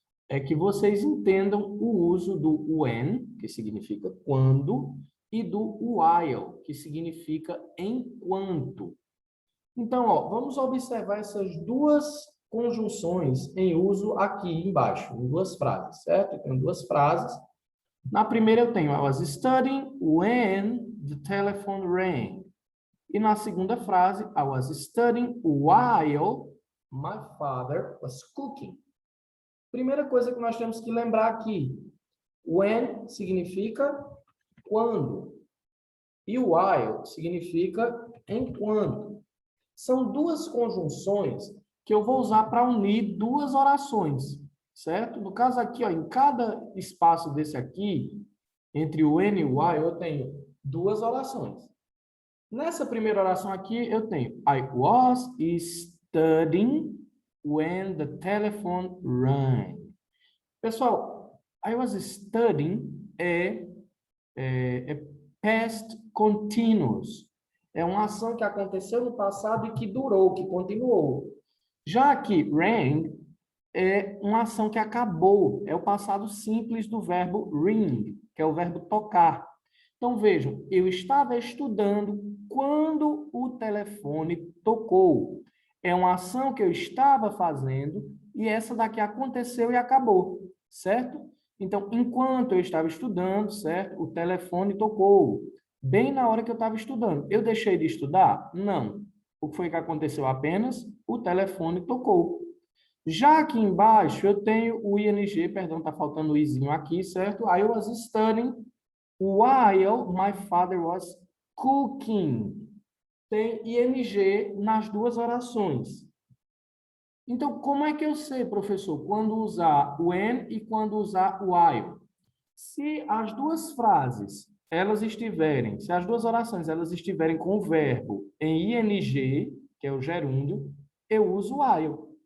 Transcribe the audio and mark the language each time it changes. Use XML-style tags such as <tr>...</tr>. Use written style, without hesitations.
<pt>É que vocês entendam o uso do when, que significa quando, e do while, que significa enquanto. Então, ó, vamos observar essas duas conjunções em uso aqui embaixo, em duas frases, certo? Eu tenho duas frases. Na primeira eu tenho</pt> <en>I was studying when the telephone rang.</en> <pt>E na segunda frase,</pt> <en>I was studying while my father was cooking.</en> <pt>Primeira coisa que nós temos que lembrar aqui, when significa quando e while significa enquanto. São duas conjunções que eu vou usar para unir duas orações, certo? No caso aqui, ó, em cada espaço desse aqui, entre o N e o Y, eu tenho duas orações. Nessa primeira oração aqui, eu tenho</pt> <en>I was studying when the telephone rang.</en> <pt>Pessoal,</pt> <en>I was studying</en> <pt>é past continuous. É uma ação que aconteceu no passado e que durou, que continuou. Já que rang é uma ação que acabou, é o passado simples do verbo ring, que é o verbo tocar. Então, vejam, eu estava estudando quando o telefone tocou. É uma ação que eu estava fazendo e essa daqui aconteceu e acabou, certo? Então, enquanto eu estava estudando, certo? O telefone tocou. Bem na hora que eu estava estudando. Eu deixei de estudar? Não. O que foi que aconteceu apenas? O telefone tocou. Já aqui embaixo, eu tenho o ing, perdão, está faltando o izinho aqui, certo?</pt> <en>I was studying while my father was cooking.</en> <pt>Tem ing nas duas orações. Então, como é que eu sei, professor, quando usar when e quando usar while? Se as duas frases, se as duas orações, elas estiverem com o verbo em ing, que é o gerúndio, eu uso while.</pt>